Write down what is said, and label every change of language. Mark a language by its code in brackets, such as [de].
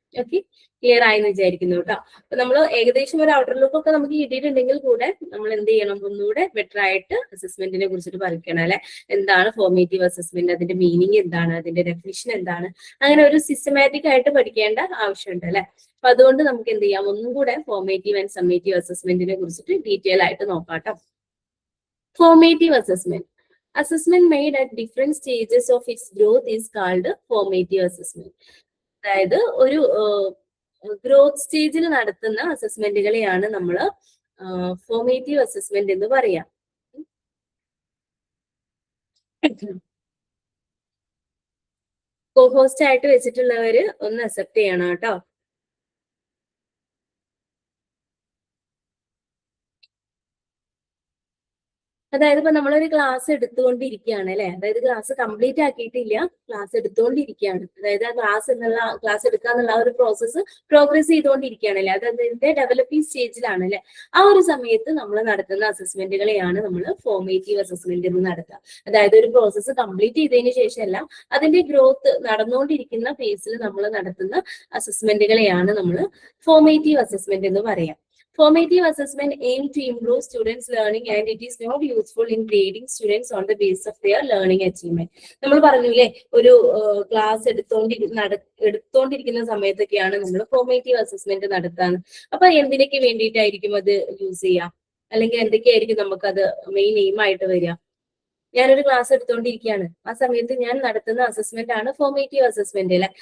[ml] Okay, clear ആയെന്ന് വിചാരിക്കുന്നു കേട്ടോ. അപ്പൊ നമ്മൾ ഏകദേശം ഒരു ഔട്ടർ ലുക്ക് ഒക്കെ നമുക്ക് കിട്ടിയിട്ടുണ്ടെങ്കിൽ കൂടെ നമ്മൾ എന്ത് ചെയ്യണം, ഒന്നുകൂടെ ബെറ്റർ ആയിട്ട് അസസ്മെന്റിനെ കുറിച്ചിട്ട് പഠിക്കണം അല്ലെ. എന്താണ് ഫോർമേറ്റീവ് അസസ്മെന്റ്, അതിന്റെ മീനിങ് എന്താണ്, അതിന്റെ ഡെഫിനിഷൻ എന്താണ്, അങ്ങനെ ഒരു സിസ്റ്റമാറ്റിക് ആയിട്ട് പഠിക്കേണ്ട ആവശ്യമുണ്ട് അല്ലെ. അപ്പൊ അതുകൊണ്ട് നമുക്ക് എന്ത് ചെയ്യാം, ഒന്നും കൂടെ ഫോർമേറ്റീവ് ആൻഡ് സമ്മേറ്റീവ് അസസ്മെന്റിനെ കുറിച്ചിട്ട് ഡീറ്റെയിൽ ആയിട്ട് നോക്കാം കേട്ടോ. [en] Formative assessment, assessment made at different stages of its growth is called formative assessment. [ml] അതായത് ഒരു ഗ്രോത്ത് സ്റ്റേജിൽ നടത്തുന്ന അസസ്മെന്റുകളെയാണ് നമ്മൾ ഫോർമേറ്റീവ് അസസ്മെന്റ് എന്ന് പറയാം. കോഹോസ്റ്റ് ആയിട്ട് വെച്ചിട്ടുള്ളവര് ഒന്ന് അക്സെപ്റ്റ് ചെയ്യണം കേട്ടോ. അതായത് ഇപ്പൊ നമ്മളൊരു ക്ലാസ് എടുത്തുകൊണ്ടിരിക്കുകയാണ് അല്ലെ. അതായത് ക്ലാസ് കംപ്ലീറ്റ് ആക്കിയിട്ടില്ല, ക്ലാസ് എടുത്തുകൊണ്ടിരിക്കുകയാണ്. അതായത് ആ ക്ലാസ് എടുക്കുക എന്നുള്ള ഒരു പ്രോസസ്സ് പ്രോഗ്രസ് ചെയ്തുകൊണ്ടിരിക്കുകയാണ് അല്ലെ. അത് അതിന്റെ ഡെവലപ്പിംഗ് സ്റ്റേജിലാണ് അല്ലെ. ആ ഒരു സമയത്ത് നമ്മൾ നടത്തുന്ന അസസ്മെന്റുകളെയാണ് നമ്മൾ ഫോർമേറ്റീവ് അസസ്മെന്റ് എന്ന് നടത്തുക. അതായത് ഒരു പ്രോസസ്സ് കംപ്ലീറ്റ് ചെയ്തതിനു ശേഷമല്ല, അതിന്റെ ഗ്രോത്ത് നടന്നുകൊണ്ടിരിക്കുന്ന ഫേസിൽ നമ്മൾ നടത്തുന്ന അസസ്മെന്റുകളെയാണ് നമ്മൾ ഫോർമേറ്റീവ് അസസ്മെന്റ് എന്ന് പറയാം. [en] Formative assessment aims to improve students' learning and it is not useful in grading students on the basis of their learning achievement. [ml] നമ്മൾ പറഞ്ഞില്ലേ, ഒരു ക്ലാസ് എടുത്തോണ്ടിരിക്കുന്ന സമയത്തൊക്കെയാണ് നമ്മൾ ഫോർമേറ്റീവ് അസസ്മെന്റ് നടത്താൻ. അപ്പൊ എന്തിനൊക്കെ വേണ്ടിയിട്ടായിരിക്കും അത് യൂസ് ചെയ്യാം, അല്ലെങ്കിൽ എന്തൊക്കെയായിരിക്കും നമുക്കത് മെയിൻ എയിം ആയിട്ട് വരിക? ഞാനൊരു ക്ലാസ് എടുത്തുകൊണ്ടിരിക്കുകയാണ്. ആ സമയത്ത് ഞാൻ നടത്തുന്ന അസസ്മെന്റ് ആണ് ഫോർമേറ്റീവ് അസസ്മെന്റ് അല്ലെ.